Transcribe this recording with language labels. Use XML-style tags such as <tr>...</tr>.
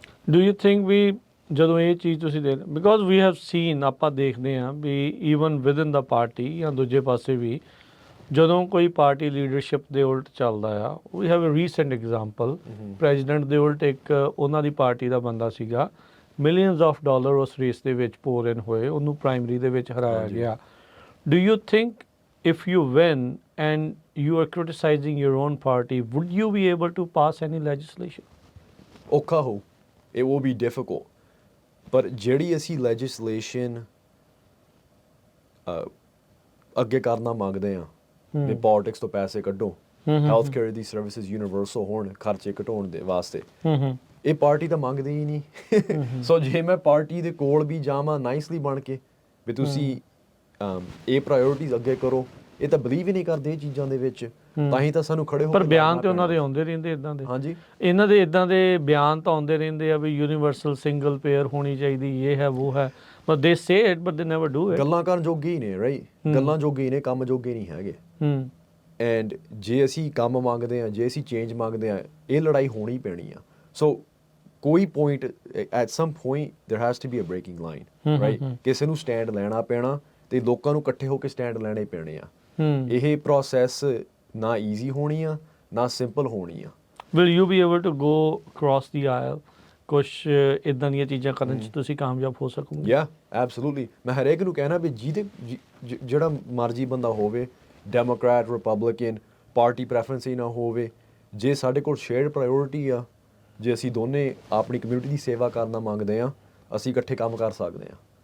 <en>do you think</en> <pa>we ਜਦੋਂ ਇਹ ਚੀਜ਼ ਤੁਸੀਂ ਦੇ,</pa> <en>because we have seen,</en> <pa>ਆਪਾਂ ਦੇਖਦੇ ਹਾਂ ਵੀ ਈਵਨ ਵਿਦਨ ਦਾ ਪਾਰਟੀ ਜਾਂ ਦੂਜੇ ਪਾਸੇ ਵੀ, ਜਦੋਂ ਕੋਈ ਪਾਰਟੀ ਲੀਡਰਸ਼ਿਪ ਦੇ ਉਲਟ ਚੱਲਦਾ ਆ,</pa> <en>we have a recent example,</en> <pa>president ਦੇ ਉਲਟ ਇੱਕ ਉਹਨਾਂ ਦੀ ਪਾਰਟੀ ਦਾ ਬੰਦਾ ਸੀਗਾ,</pa> <en>millions of dollar</en> <pa>ਉਸ ਰੇਸ ਦੇ ਵਿੱਚ ਪੋਰ ਇਨ ਹੋਏ, ਉਹਨੂੰ ਪ੍ਰਾਇਮਰੀ ਦੇ ਵਿੱਚ ਹਰਾਇਆ ਗਿਆ।</pa> <en>Do you think if you win and you are criticizing your own party, would you be able to pass any legislation?</en> <pa>ਔਖਾ ਹੋ,</pa> <en>it will be difficult,</en> <pa>ਪਰ ਜਿਹੜੀ ਅਸੀਂ ਲੈਜਿਸਲੇਸ਼ਨ ਅੱਗੇ ਕਰਨਾ ਮੰਗਦੇ ਹਾਂ ਵੀ ਪੋਲਿਟਿਕਸ ਤੋਂ ਪੈਸੇ ਕੱਢੋ, ਹੈਲਥ ਕੇਅਰ ਦੀ ਸਰਵਿਸਿਜ਼ ਯੂਨੀਵਰਸਲ ਹੋਣ, ਖਰਚੇ ਘਟਾਉਣ ਦੇ ਵਾਸਤੇ, ਇਹ ਪਾਰਟੀ ਤਾਂ ਮੰਗਦੀ ਹੀ ਨਹੀਂ। ਸੋ ਜੇ ਮੈਂ ਪਾਰਟੀ ਦੇ ਕੋਲ ਵੀ ਜਾਵਾਂ ਨਾਈਸਲੀ ਬਣ ਕੇ ਵੀ ਤੁਸੀਂ ਇਹ ਪ੍ਰਾਇੋਰਟੀਜ਼ ਅੱਗੇ ਕਰੋ, ਇਹ ਤਾਂ ਬਲੀਵ ਹੀ ਨਹੀਂ ਕਰਦੇ ਇਹ ਚੀਜ਼ਾਂ ਦੇ ਵਿੱਚ, ਤਾਂ ਹੀ ਤਾਂ ਸਾਨੂੰ ਖੜੇ ਹੋ ਕੇ ਪਰ ਬਿਆਨ ਤੇ ਉਹਨਾਂ ਦੇ ਆਉਂਦੇ ਰਹਿੰਦੇ ਇਦਾਂ ਦੇ। ਹਾਂਜੀ, ਇਹਨਾਂ ਦੇ ਇਦਾਂ ਦੇ ਬਿਆਨ ਤਾਂ ਆਉਂਦੇ ਰਹਿੰਦੇ ਆ ਵੀ ਯੂਨੀਵਰਸਲ ਸਿੰਗਲ ਪੇਅਰ ਹੋਣੀ ਚਾਹੀਦੀ, ਇਹ ਹੈ ਉਹ ਹੈ,</pa> <en>but they say it but they never do it.</en> <pa>ਗੱਲਾਂ ਕਰਨ ਜੋਗੇ ਹੀ ਨੇ, ਰਾਈਟ, ਗੱਲਾਂ ਜੋਗੇ ਹੀ ਨੇ, ਕੰਮ ਜੋਗੇ ਨਹੀਂ ਹੈਗੇ। ਐਂਡ ਜੇ ਅਸੀਂ ਕੰਮ ਮੰਗਦੇ ਹਾਂ, ਜੇ ਅਸੀਂ ਚੇਂਜ ਮੰਗਦੇ ਹਾਂ, ਇਹ ਲੜਾਈ ਹੋਣੀ ਪੈਣੀ ਆ। ਸੋ ਕੋਈ point,</pa> <en>At some point there has to be a breaking line, right.</en> <pa>ਕਿਸੇ ਨੂੰ ਸਟੈਂਡ ਲੈਣਾ ਪੈਣਾ ਤੇ ਲੋਕਾਂ ਨੂੰ ਇਕੱਠੇ ਹੋ ਕੇ ਸਟੈਂਡ ਲੈਣੇ ਪੈਣੇ ਆ। ਇਹ ਪ੍ਰੋਸੈਸ ਨਾ ਈਜ਼ੀ ਹੋਣੀ ਆ, ਨਾ ਸਿੰਪਲ ਹੋਣੀ ਆ।</pa> <en>Will you be able to go across the aisle?</en> <pa>ਕੁਛ ਇੱਦਾਂ ਦੀਆਂ ਚੀਜ਼ਾਂ ਕਰਨ 'ਚ ਤੁਸੀਂ ਕਾਮਯਾਬ ਹੋ ਸਕੋਗੇ?</pa> <en>Yeah absolutely.</en> <pa>ਮੈਂ ਹਰੇਕ ਨੂੰ ਕਹਿਣਾ ਵੀ ਜਿਹੜਾ ਮਰਜ਼ੀ ਬੰਦਾ ਹੋਵੇ, ਡੈਮੋਕ੍ਰੈਟ, ਰਿਪਬਲਿਕਨ, ਪਾਰਟੀ ਪ੍ਰੈਫਰੈਂਸ ਹੀ ਨਾ ਹੋਵੇ, ਜੇ ਸਾਡੇ ਕੋਲ ਸ਼ੇਅਰਡ ਪ੍ਰਾਇਓਰਿਟੀ ਆ, ਜੇ ਅਸੀਂ ਦੋਨੇ ਆਪਣੀ ਕਮਿਊਨਿਟੀ ਦੀ ਸੇਵਾ ਕਰਨਾ ਮੰਗਦੇ ਹਾਂ, ਅਸੀਂ ਇਕੱਠੇ ਕੰਮ ਕਰ ਸਕਦੇ ਹਾਂ।</pa>